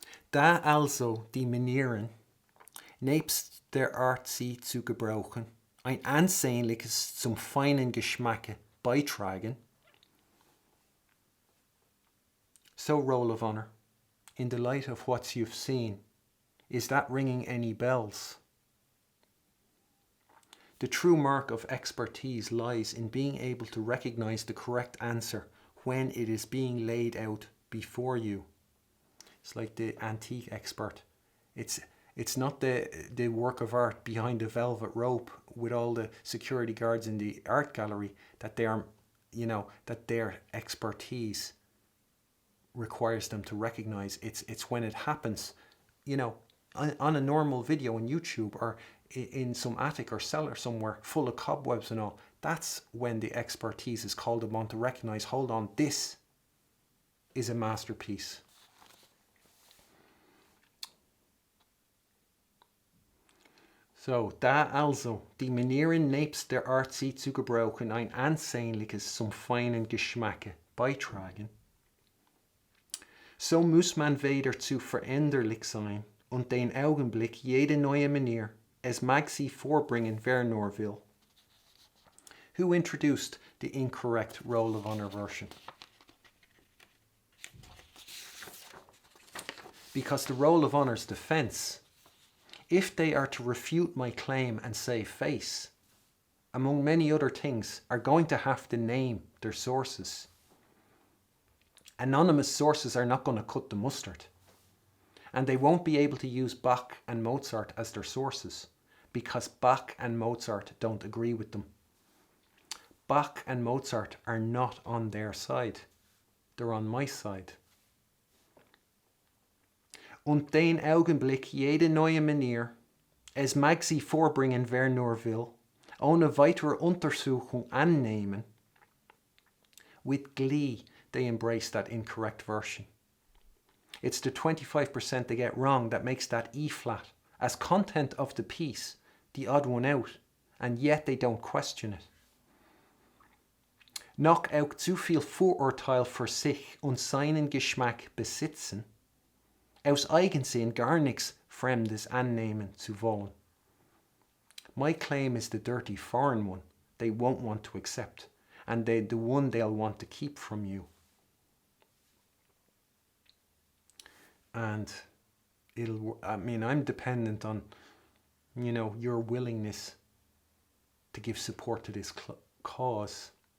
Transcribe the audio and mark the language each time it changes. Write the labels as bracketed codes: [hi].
[de] Da also die Manieren, nebst der Art sie zu gebrauchen, ein ansehnliches zum feinen Geschmacke beitragen. [en] So, Roll of Honour, in the light of what you've seen, is that ringing any bells? The true mark of expertise lies in being able to recognize the correct answer when it is being laid out before you. It's like the antique expert. It's not the work of art behind the velvet rope with all the security guards in the art gallery that that their expertise requires them to recognize. It's when it happens, on a normal video on YouTube or in some attic or cellar somewhere full of cobwebs and all. That's when the expertise is called upon to recognize, hold on, this is a masterpiece. [de] So, da also die Manieren nebst der Art sie zu gebrauchen ein ansehnliches zum feinen Geschmacke beitragen. So muss man weder zu veränderlich sein und den Augenblick jede neue Manier, es mag sie vorbringen, wer nur will. [en] Who introduced the incorrect Roll of Honour version? Because the Roll of Honour's defence, if they are to refute my claim and save face, among many other things, are going to have to name their sources. Anonymous sources are not going to cut the mustard. And they won't be able to use Bach and Mozart as their sources because Bach and Mozart don't agree with them. Bach and Mozart are not on their side. They're on my side. [de] Und den Augenblick jede neue Manier, es mag sie vorbringen, wer nur will, ohne weitere Untersuchung annehmen. [en] With glee, they embrace that incorrect version. It's the 25% they get wrong that makes that E flat as content of the piece, the odd one out, and yet they don't question it. [de] noch auch zu viel Vorurteil für sich und seinen Geschmack besitzen, aus Eigensinn gar nichts Fremdes annehmen zu wollen. [en] My claim is the dirty foreign one they won't want to accept, and the one they'll want to keep from you. And I'm dependent on, your willingness to give support to this cause.